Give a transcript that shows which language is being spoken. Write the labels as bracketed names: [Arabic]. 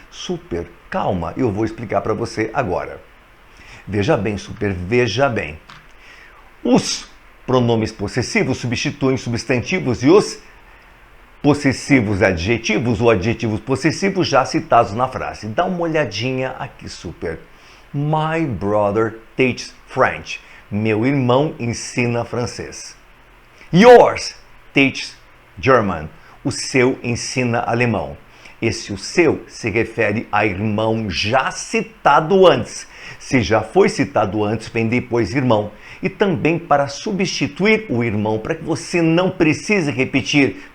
[Portuguese] Super, calma, eu vou explicar para você agora. Veja bem, super, veja bem. Os pronomes possessivos substituem substantivos e os possessivos adjetivos ou adjetivos possessivos já citados na frase. Dá uma olhadinha aqui, super. [English] My brother teaches French. [Portuguese] Meu irmão ensina francês. [English] Yours teaches German. [Portuguese] O seu ensina alemão. Esse o seu se refere a irmão já citado antes. Se já foi citado antes, vem depois irmão. E também para substituir o irmão, para que você não precise repetir.